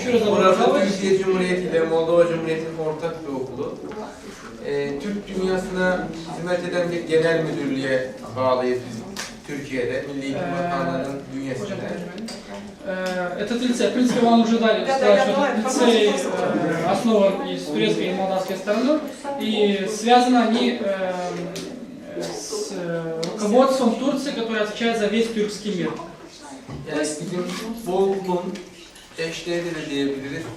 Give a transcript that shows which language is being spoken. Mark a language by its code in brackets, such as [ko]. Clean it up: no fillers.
[tr] Burası Türkiye Cumhuriyeti ile Moldova Cumhuriyeti'nin ortak bir okulu. Türk dünyasına hizmet eden bir genel müdürlüğe bağlıyız biz Türkiye'de, Milli Eğitim Bakanlığı'nın bünyesinde. [ru] Этот лицей, в принципе, вам уже дали сказать, что этот лицей основан из турецкой и молдавской стороны, и связаны они с руководством Турции, которое отвечает за весь тюркский мир. [tr] Yani bizim bu okulun eşleri de diyebiliriz.